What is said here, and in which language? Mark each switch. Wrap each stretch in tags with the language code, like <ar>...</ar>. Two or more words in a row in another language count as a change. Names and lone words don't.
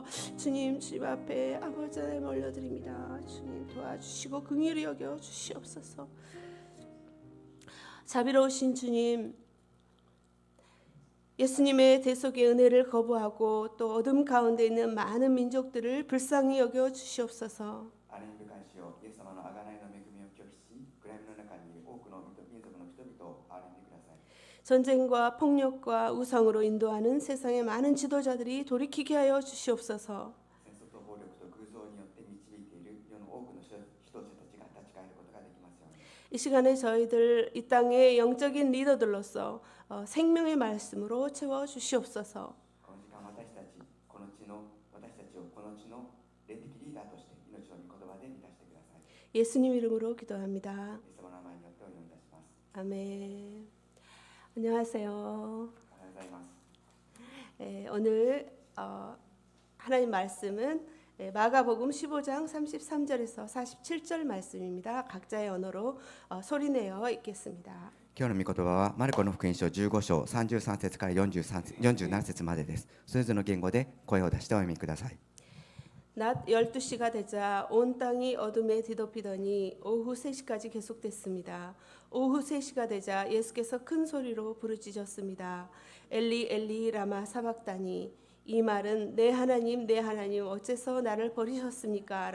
<ko>주님 주님 앞에 아버지 하나님 올려드립니다. 주님 도와주시고 긍휼히 여겨 주시옵소서. 자비로우신 주님, 예수님의 대속의 은혜를 거부하고 또 어둠 가운데 있는 많은 민족들을 불쌍히 여겨 주시옵소서.</ko> <ja>憐れみ深い主よ、イエス様の贖いの恵みを拒否し、暗闇の中にいる多くの民族の人々を憐れんでください。</ja> <ko>전쟁과 폭력과 우상으로 인도하는 세상의 많은 지도자들이 돌이키게 하여 주시옵소서.</ko> <ja>戦争と暴力と偶像によって導いている世の多くの人たちが立ち返ることができますように。</ja> <ko>이 시간에 저희들 이 땅의 영적인 리더들로서 생명의 말씀으로 채워 주시옵소서.</ko> <ja>この時間私たちをこの地の霊的リーダーとして命の御言葉で満たしてください。</ja> <ko>예수님 이름으로 기도합니다.</ko> <ja>イエス様の名前によってお祈りいたします。</ja> <ko>아멘. 안녕하세요.</ko> <ja>おはようございます。</ja> <ko>오늘 하나님 말씀은 마가복음 15장 33절에서 47절 말씀입니다. 각자의 언어로 소리내어 읽겠습니다.</ko> <ja>今日の御言葉はマルコの福音書15章33節から47節までです。それぞれの言語で声を出してお読みください。</ja> <ko>낮 12시가 되자 온 땅이 어둠에 뒤덮이더니 오후 3시까지 계속됐습니다. 오후 3시가 되자 예수께서 큰 소리로 부르짖었습니다.</ko> <arc>אלי אלי למה שבקתני.</arc> <ko>이 말은 내 하나님 어째서 나를 버리셨습니까?</ko>